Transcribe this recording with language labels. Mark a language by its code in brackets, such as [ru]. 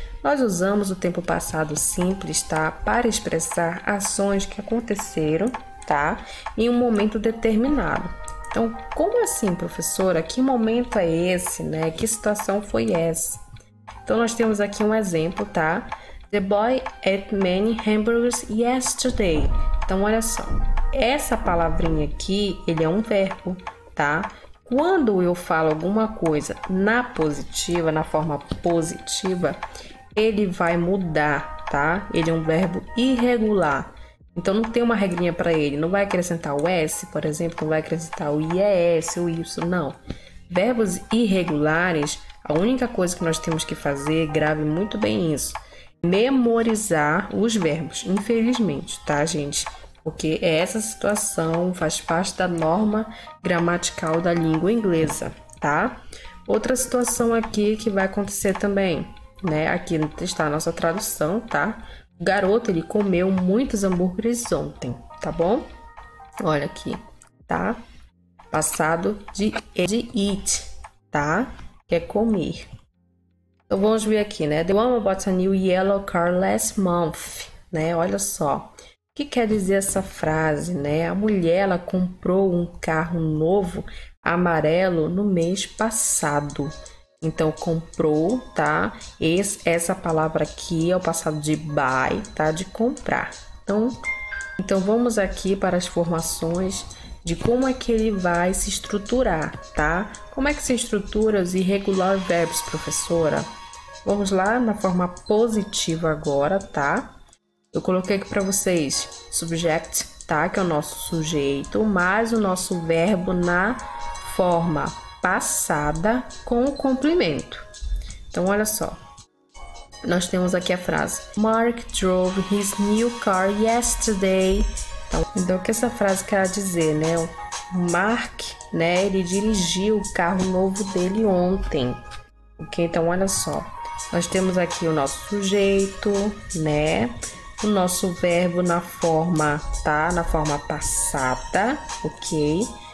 [pt] Nós usamos o tempo passado simples, tá? Para expressar ações que aconteceram, tá? Em um momento determinado. Então, como assim, professora? Que momento é esse, né? Que situação foi essa? Então, nós temos aqui um exemplo, tá? [en] The boy ate many hamburgers yesterday. [pt] Então, olha só. Essa palavrinha aqui, ele é um verbo, tá? Quando eu falo alguma coisa na positiva, na forma positiva, ele vai mudar, tá? Ele é um verbo irregular. Então, não tem uma regrinha para ele. Não vai acrescentar o S, por exemplo, não vai acrescentar o IES, o Y, não. Verbos irregulares, a única coisa que nós temos que fazer, grave muito bem isso, memorizar os verbos, infelizmente, tá, gente? Porque essa situação faz parte da norma gramatical da língua inglesa, tá? Outra situação aqui que vai acontecer também, né? Aqui está a nossa tradução, tá? O garoto, ele comeu muitos hambúrgueres ontem, tá bom? Olha aqui, tá? Passado de eat, tá? Que é comer. Então, vamos ver aqui, né? [en] The woman bought a new yellow car last month, né? [pt] Olha só. O que quer dizer essa frase, né? A mulher, ela comprou um carro novo amarelo no mês passado. Então, comprou, tá? Essa palavra aqui é o passado de buy, tá? De comprar. Então, vamos aqui para as formações de como é que ele vai se estruturar, tá? Como é que se estrutura os irregular verbs, professora? Vamos lá na forma positiva agora, tá? Eu coloquei aqui para vocês subject, tá? Que é o nosso sujeito, mais o nosso verbo na forma passada com o complemento. Então, olha só. Nós temos aqui a frase [en] Mark drove his new car yesterday. [pt] Então, o que essa frase quer dizer, né? O Mark, né? Ele dirigiu o carro novo dele ontem. Ok? Então, olha só. Nós temos aqui o nosso sujeito, né? O nosso verbo na forma, tá? Na forma passada, ok?